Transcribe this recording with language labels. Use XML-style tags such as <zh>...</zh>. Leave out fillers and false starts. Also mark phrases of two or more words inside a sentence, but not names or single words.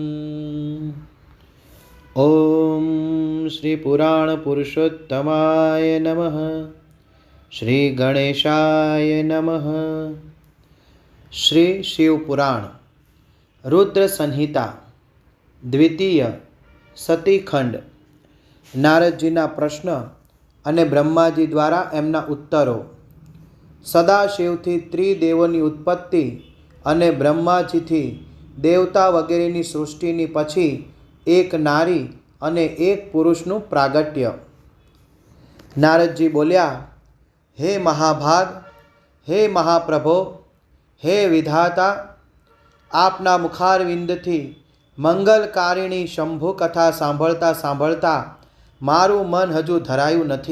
<sa>ओम श्री पुराण पुरुषोत्तमाय नमः। श्री गणेशाय नमः।</sa> <gu>શ્રી શિવ પુરાણ રુદ્ર સંહિતા દ્વિતીય સતીખંડ નારદજીના પ્રશ્ન અને બ્રહ્માજી દ્વારા એમના ઉત્તરો। સદાશિવથી ત્રિદેવોની ઉત્પત્તિ અને બ્રહ્માજીથી દેવતા વગેરેની સૃષ્ટિની પછી એક નારી અને એક પુરુષનું પ્રાગટ્ય। નારદજી બોલ્યા, હે મહાભાગ, હે મહાપ્રભો, હે વિધાતા, આપના મુખારવિંદથી મંગલકારિણી શંભુ કથા સાંભળતા સાંભળતા મારું મન હજુ ધરાયું નથી।</gu>